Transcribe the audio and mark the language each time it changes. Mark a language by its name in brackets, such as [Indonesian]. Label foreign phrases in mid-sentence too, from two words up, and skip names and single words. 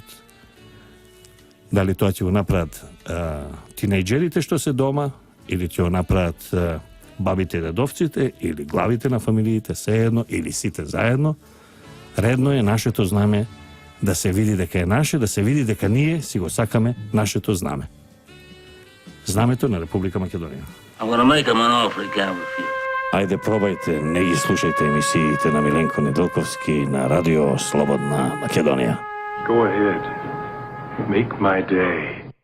[Macedonian] Дали тоа ќе го направат тинејџерите што се дома, или ќе го направат бабите и дедовците, или главите на фамилиите, сеедно, или сите заедно? Редно е нашето знаме да се види дека е наше, да се види дека ние си го сакаме нашето знаме. Знамето на Република Македонија. [English] I'm gonna make him an offer he can't refuse. [Macedonian] Ајде, пробајте, не ги слушајте емисиите на Миленко Неделковски на Радио Слободна Македонија. [English] Go ahead. Make my day.